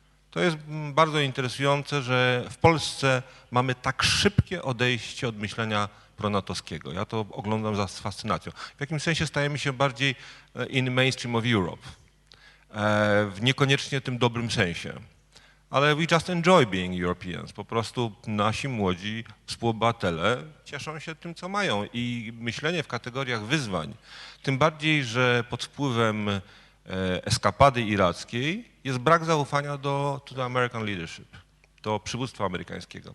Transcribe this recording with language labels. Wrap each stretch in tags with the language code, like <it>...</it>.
<pl>To jest bardzo interesujące, że w Polsce mamy tak szybkie odejście od myślenia pronatowskiego. Ja to oglądam z fascynacją. W jakimś sensie stajemy się bardziej</pl> <en>in mainstream of Europe.</en> <pl>W niekoniecznie tym dobrym sensie. Ale</pl> <en>we just enjoy being Europeans.</en> <pl>Po prostu nasi młodzi współobywatele cieszą się tym, co mają. I myślenie w kategoriach wyzwań, tym bardziej, że pod wpływem eskapady irackiej jest brak zaufania do</pl> <en>the American leadership,</en> <pl>do przywództwa amerykańskiego.</pl>